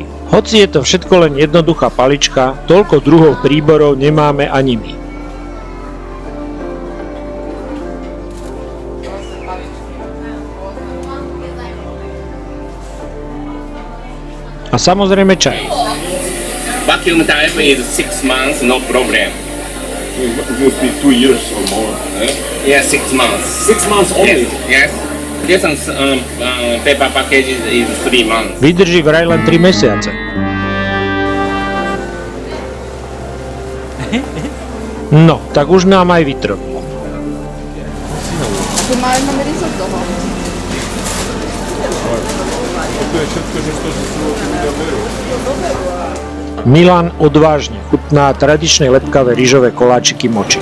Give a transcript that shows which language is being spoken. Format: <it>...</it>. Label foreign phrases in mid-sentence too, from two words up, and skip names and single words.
<sk>Hoci je to všetko len jednoduchá palička, toľko druhov príborov nemáme ani my. A samozrejme čaj.</sk> <en>Vacuum type is 6 months, no problem. It would be 2 years or more. Yeah, 6 months. 6 months only. Yes. This one's, paper package is 3 months.</en> <sk>Vydrží vraj len 3 mesiace. No, tak už nám aj vytrplo. Tu máme risotto. Milan odvážne chutná tradičné lepkavé rýžové koláčiky moči.</sk>